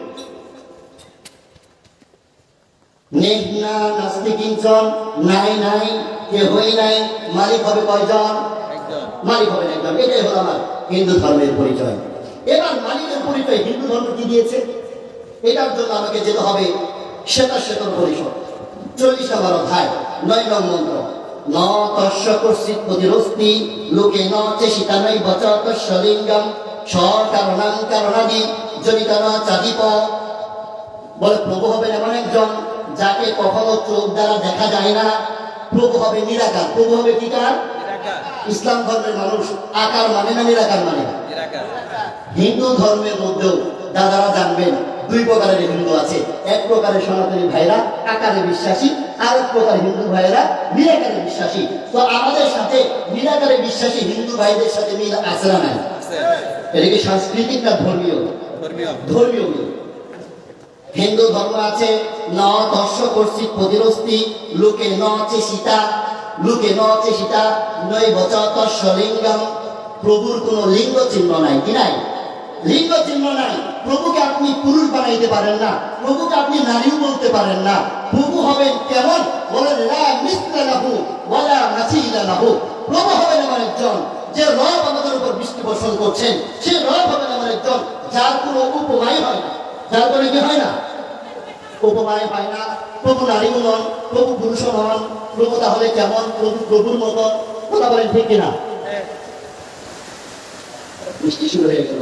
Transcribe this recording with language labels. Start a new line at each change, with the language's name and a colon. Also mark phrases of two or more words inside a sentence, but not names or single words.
Sanskrit: नेहना नास्ति किञ्चन,
Bangla: নাই নাই, কে হই নাই, মালিক হবে কয়জন? মালিক হবে একজন। এটাই হলো আমার হিন্দু ধর্মের পরিচয়। এবার মালিকের পরিচয় হিন্দু ধর্ম কি দিয়েছে? এটার জন্য আমাকে যেতে হবে শ্বেতাশ্বেতর পরিষদ 40 নম্বর অধ্যায় 9 নং মন্ত্র।
Sanskrit: न तस्य कर्षित प्रतिरस्ति लोके न चेषिता नै वचतस्य लिङ्गम सकारणां कारणादि जनितन चादिप।
Bangla: বলে প্রভু হবেন এমন একজন যাকে কখনো চোখ দ্বারা দেখা যায় না। প্রভু হবে নিরাকার। প্রভু হবে কি কার? ইসলাম ধর্মের মানুষ আকার মানে না নিরাকার মানে? হিন্দু ধর্মের মধ্যেও দাদারা জানবেন 2 প্রকারের হিন্দু আছে। এক প্রকারের সনাতনী ভাইরা আকারে বিশ্বাসী, আর এক প্রকার হিন্দু ভাইরা নিরাকারে বিশ্বাসী। তো আমাদের সাথে নিরাকারে বিশ্বাসী হিন্দু ভাইদের সাথে মিল আছে না নাই? এটা কি সাংস্কৃতিক না ধর্মীয়? ধর্মীয় মিল। হিন্দু ধর্ম আছে
Sanskrit: न दर्श कर्षित प्रतिरस्ति लोके न चेषिता, लोके न चेषिता नै वचतस्य लिङ्गम।
Bangla: প্রভুর কোন লিঙ্গ চিহ্ন নাই। কি নাই? লিঙ্গ চিহ্ন নাই। প্রভুকে আপনি পুরুষ বানাইতে পারেন না, প্রভুকে আপনি নারীও বলতে পারেন না। প্রভু হবেন কেমন? বলেন
Arabic: لا مثل له ولا مثيل له.
Bangla: প্রভু হবেন এমন একজন যে রব আমাদের উপর বৃষ্টি বর্ষণ করছেন। সে রব হবেন এমন একজন যার কোনো উপমাই হয় না। যার কোনো কি হয় না? উপমায় হয় না। প্রভু নারীও নন, প্রভু পুরুষও নন। প্রভু তাহলে কেমন? প্রভু প্রভুর মতো। কথা বলেন ঠিক কিনা? বৃষ্টি শুরু হয়ে গেল।